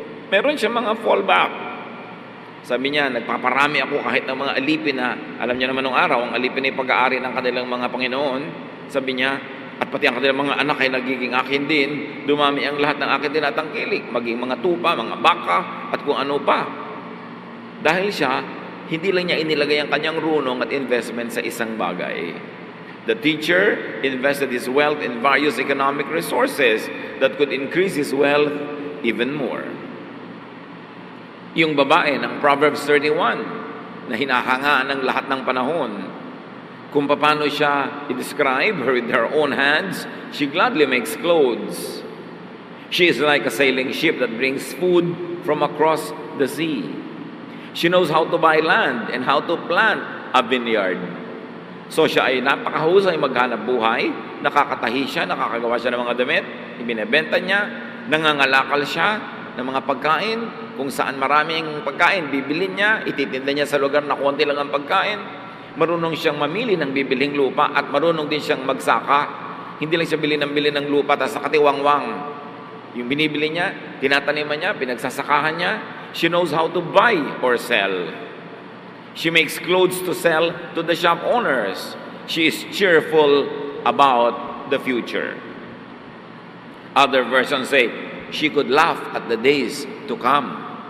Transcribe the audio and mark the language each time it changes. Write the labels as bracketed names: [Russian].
[Filipino] Meron siya mga fallback. Sabi niya, nagpaparami ako kahit ng mga alipin na, alam niya naman nung araw, ang alipin ay pag-aari ng kanilang mga Panginoon. Sabi niya, at pati ang kanilang mga anak ay nagiging akin din, dumami ang lahat ng akin din at ang kilik, maging mga tupa, mga baka, at kung ano pa. Dahil siya, hindi lang niya inilagay ang kanyang runong at investment sa isang bagay. [English] The teacher invested his wealth in various economic resources that could increase his wealth even more. [Filipino] Yung babae ng Proverbs 31 na hinahangaan ng lahat ng panahon, kung paano siya i-describe [English] her with her own hands, she gladly makes clothes. She is like a sailing ship that brings food from across the sea. She knows how to buy land and how to plant a vineyard. [Filipino] So siya ay napakahusay maghanap buhay, nakakatahi siya, nakakagawa siya ng mga damit, ibinebenta niya, nangangalakal siya ng mga pagkain, kung saan maraming pagkain, bibilin niya, ititinda niya sa lugar na konti lang ang pagkain. Marunong siyang mamili ng bibiling lupa at marunong din siyang magsaka. Hindi lang siya bili ng lupa tapos nakatiwangwang. Yung binibili niya, tinataniman niya, pinagsasakahan niya. [English] She knows how to buy or sell. She makes clothes to sell to the shop owners. She is cheerful about the future. Other versions say, she could laugh at the days to come.